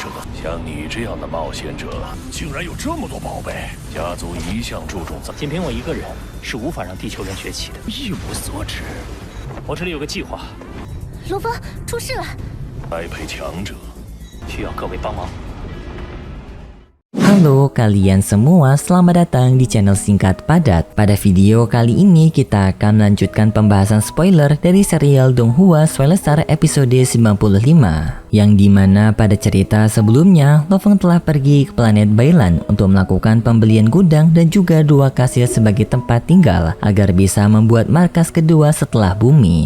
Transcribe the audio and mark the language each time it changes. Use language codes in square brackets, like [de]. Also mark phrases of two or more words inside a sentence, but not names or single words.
[zh] 像你这样的冒险者，竟然有这么多宝贝。家族一向注重仅凭我一个人是无法让地球人崛起的，一无所知。我这里有个计划。罗峰，出事了！栽培强者，需要各位帮忙。 [id] Halo kalian semua, selamat datang di channel Singkat Padat. Pada video kali ini kita akan melanjutkan pembahasan spoiler dari serial Donghua Swelestar episode 95, yang dimana pada cerita sebelumnya Lofeng telah pergi ke planet Bailan untuk melakukan pembelian gudang dan juga 2 kastil sebagai tempat tinggal agar bisa membuat markas kedua setelah bumi.